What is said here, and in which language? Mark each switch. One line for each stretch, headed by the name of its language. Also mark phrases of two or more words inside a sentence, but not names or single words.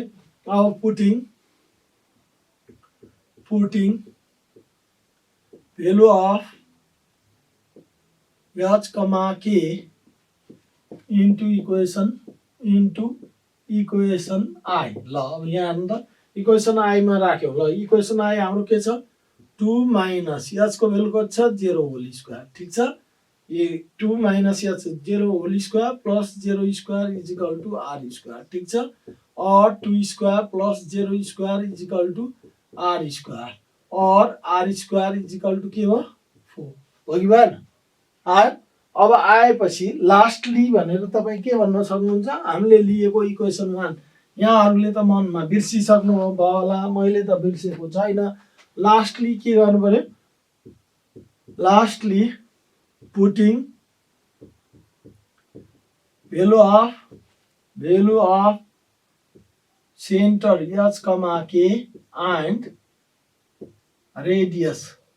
Nepali: अब
English: putting value of h k into equation i
Nepali: ल अब यहाँ हेर्नु त
English: equation i
Nepali: मा राख्यौ ल इक्वेसन i हाम्रो के छ 2
English: minus h
Nepali: को भेल्यु कति छ 0
English: whole square.
Nepali: ठीक छ
English: ये 2 minus h 0 whole square plus 0 square is equal to r square.
Nepali: ठीक छ
English: और 2 square plus 0 square is equal to r square और r square is equal to
Nepali: के हो 4 हो कि भएन आयो। अब आएपछि लास्टली भनेर तपाई के भन्न सक्नुहुन्छ हामीले लिएको
English: equation 1
Nepali: यहाँहरुले त मनमा बिर्सिसक्नु भयो होला मैले त बिर्सेको छैन।
English: lastly
Nepali: के गर्नु पर्यो
English: lastly putting value of center h k and radius